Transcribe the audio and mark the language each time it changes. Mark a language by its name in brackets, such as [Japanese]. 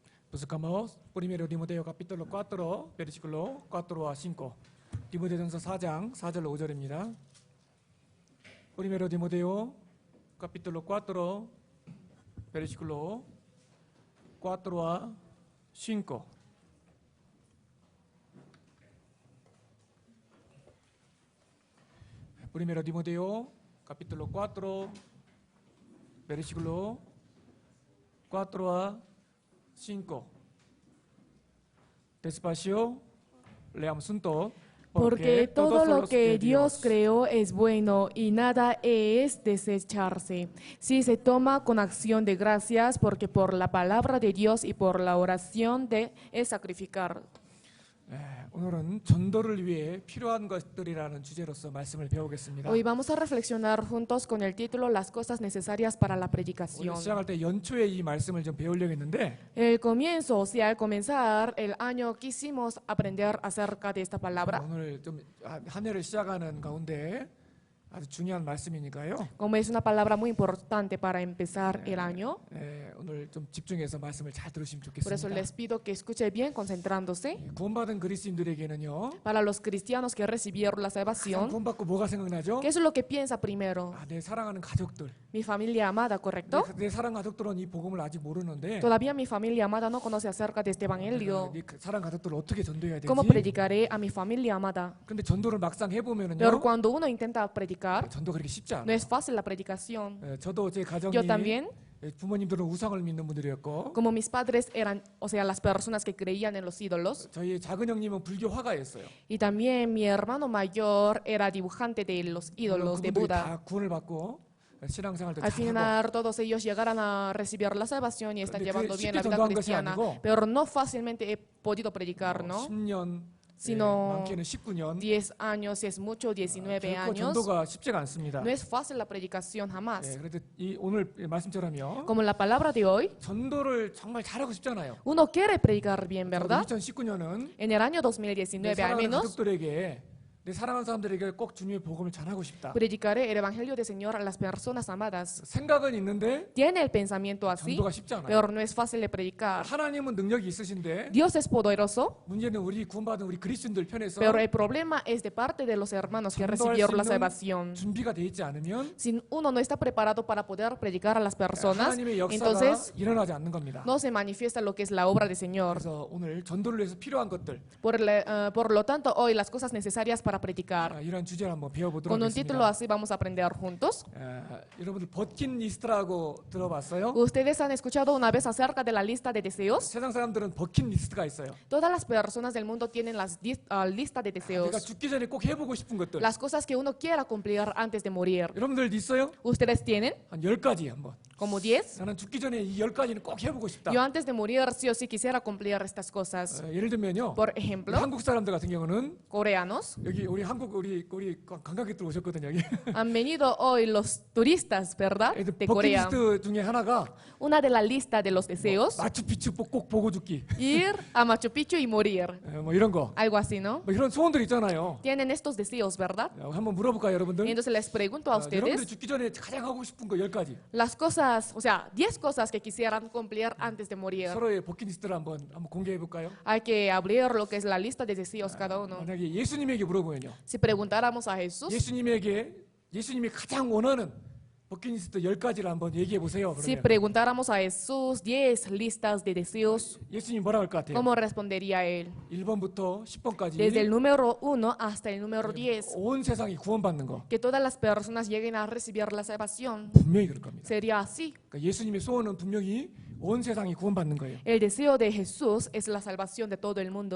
[Spanish] Buscamos primero Timoteo capítulo 4, versículo 4 a 5. [Korean] 디모데전서 4장 4절로 5절입니다. [Spanish] Primero Timoteo capítulo 4, versículo 4 a 5. Primero Timoteo capítulo 4, versículo 4 a 5. Despacio, leamos juntos. Porque todo lo que Dios creó es bueno y nada es desecharse, si se toma con acción de gracias, porque por la palabra de Dios y por la oración es sacrificar. [Korean] 오늘은 전도를 위해 필요한 것들이라는 주제로서 말씀을 배우겠습니다. [Spanish] Hoy vamos a reflexionar juntos con el título Las cosas necesarias para la [Korean] 우리 [Spanish] predicación. [Korean] 시작할 때 연초에 이 말씀을 좀 배우려고 했는데 [Spanish] El comienzo, o sea, al comenzar el año quisimos aprender acerca de esta palabra. [Korean] 오늘 좀 한 해를 시작하는 가운데 아주 중요한 말씀이니까요. [Spanish] Como es una palabra muy importante para empezar el año, [Korean] 오늘 좀 집중해서 말씀을 잘 들으시면 [Spanish] por eso [Korean] 좋겠습니다. [Spanish] les pido que escuche bien concentrándose. [Korean] 구원받은 그리스도인들에게는요. [Spanish] Para los cristianos que recibieron la [Korean] 가장 [Spanish] salvación, [Korean] 구원받고 뭐가 생각나죠? [Spanish] ¿qué es lo que piensa primero? [Korean] 내 사랑하는 가족들. [Spanish] Mi familia amada, ¿correcto? [Korean] 내 사랑 가족들은 이 복음을 아직 모르는데 [Spanish] Todavía mi familia amada no conoce acerca de este evangelio. [Korean] 네 사랑 가족들을 어떻게 전도해야 되지? [Spanish] ¿Cómo predicaré a mi familia amada? [Korean] 근데 전도를 막상 [Spanish] Pero [Korean] 해보면은요. [Spanish] cuando uno intenta predicar, [Korean] 전도 그렇게 쉽지 [Spanish] no [Korean] 않아요. [Spanish] es fácil la predicación. [Korean] 저도 제 가정이 [Spanish] Yo también, [Korean] 부모님들은 우상을 믿는 분들이었고 [Spanish] como mis padres eran, o sea, las personas que creían en los ídolos, [Korean] 저희 작은 형님은 불교 화가였어요. [Spanish] y también mi hermano mayor era dibujante de los ídolos de [Korean] 그분들이 [Spanish] Buda. [Korean] 다 구원을 받고 신앙생활도 [Spanish] Al [Korean] 잘하고 [Spanish] final todos ellos llegaran a recibir la salvación y están [Korean] 근데 [Spanish] llevando [Korean] 그게 [Spanish] bien la [Korean] 쉽게 [Spanish] vida [Korean] 전도한 것이 [Spanish] cristiana, [Korean] 아니고 [Spanish] pero no fácilmente he podido predicar, ¿no? [Korean] 10년, [Spanish] Sino [Korean] 많게는 19년. [Spanish] 10 años, si es mucho, 19 [Korean] 결코 [Spanish] años. [Korean] 전도가 쉽지가 않습니다. [Spanish] No es fácil la predicación jamás. [Korean] 그래도 오늘 말씀처럼요. [Spanish] Como la palabra de hoy, [Korean] 전도를 정말 잘하고 싶잖아요. [Spanish] uno quiere predicar bien, ¿verdad? [Korean] 2019년은 [Spanish] En el año [Korean] 내 [Spanish] 2019 al [Korean] 사랑하는 [Spanish] menos, [Korean] 가족들에게 내 사랑하는 사람들에게 꼭 주님의 복음을 전하고 싶다. [Spanish] predicaré el evangelio del Señor a las personas amadas. [Korean] 생각은 있는데 [Spanish] Tiene el pensamiento así, [Korean] 전도가 쉽지 않아요. [Spanish] pero no es fácil de predicar. [Korean] 하나님은 능력이 있으신데 [Spanish] Dios es poderoso, [Korean] 문제는 우리 구원받은 우리 그리스도인들 편에서 [Spanish] pero el problema es de parte de los hermanos que [Korean] 전도할 수 [Spanish] recibieron la [Korean] 있는 [Spanish] salvación. [Korean] 준비가 돼 있지 않으면 [Spanish] Si uno no está preparado para poder predicar a las personas, [Korean] 하나님의 역사가 [Spanish] entonces [Korean] 일어나지 않는 겁니다. [Spanish] no se manifiesta lo que es la obra del Señor. [Korean] 그래서 오늘 전도를 위해서 필요한 것들 [Spanish] Por lo tanto, hoy las cosas necesarias para predicar. [Korean] 이런 주제를 한번 배워보도록 [Spanish] Con un título [Korean] 하겠습니다. [Spanish] así vamos a aprender juntos. [Korean] 여러분들 버킷리스트라고 들어봤어요? [Spanish] ¿Ustedes han escuchado una vez acerca de la lista de deseos? [Korean] 세상 사람들은 버킷리스트가 있어요. [Spanish] Todas las personas del mundo tienen las lista de [Korean] 내가 [Spanish] deseos. [Korean] 죽기 전에 꼭 해보고 싶은 것들. [Spanish] Las cosas que uno quiera cumplir antes de morir. [Korean] 여러분들 있어요? [Spanish] ¿Ustedes tienen? [Korean] 한 10가지 한번. [Spanish] ¿Como 10? [Korean] 나는 죽기 전에 이 10가지는 꼭 해보고 싶다. [Spanish] Yo antes de morir sí o sí quisiera cumplir estas cosas. [Korean] 예를 들면요. [Spanish] Por [Korean] 우리 [Spanish] ejemplo, [Korean] 한국 사람들 같은 경우는 [Spanish] coreanos. [Korean] 여기 우리 한국 우리 관광객들 오셨거든요. 여기. [Spanish] Han venido hoy los turistas, ¿verdad? De Corea. [Korean] 버킷리스트 중에 하나가 [Spanish] Una de la lista de los deseos, [Korean] 마추픽추 꼭 보고 죽기. [Spanish] ir a Machu Picchu y morir. [Korean] 뭐 이런 거. [Spanish] Algo así, ¿no? [Korean] 뭐 이런 소원들 있잖아요. [Spanish] Tienen estos deseos, ¿verdad? [Korean] 한번 물어볼까요, 여러분들? [Spanish] Entonces les pregunto a [Korean] 여러분들 [Spanish] ustedes [Korean] 죽기 전에 가장 하고 싶은 거 10가지. [Spanish] las cosas, o sea, 10 cosas que quisieran cumplir antes de morir. [Korean] 서로의 버킷리스트를 한번 공개해 볼까요? [Spanish] Hay que abrir lo que es la lista de deseos cada uno. [Korean] 만약에 예수님에게 물어보면요. [Spanish] Si preguntáramos a Jesús, [Korean] 예수님이 가장 원하는 버킷리스트 10가지를 한번 얘기해 보세요. [Spanish] si [Korean] 그러면 [Spanish] preguntáramos a Jesús 10 listas de deseos, [Korean] 예수님 뭐라고 할 것 같아요? [Spanish] ¿cómo respondería él? [Korean] 1번부터 10번까지 [Spanish] Desde el número 1 hasta el número 10, [Korean] 온 세상이 구원받는 거 [Spanish] que todas las personas lleguen a recibir la salvación. [Korean] 분명히 그럴 겁니다. [Spanish] Sería así. [Korean] 그러니까 예수님의 소원은 분명히 온 세상이 구원받는 거예요. [Spanish] El deseo de Jesús es la salvación de todo el mundo.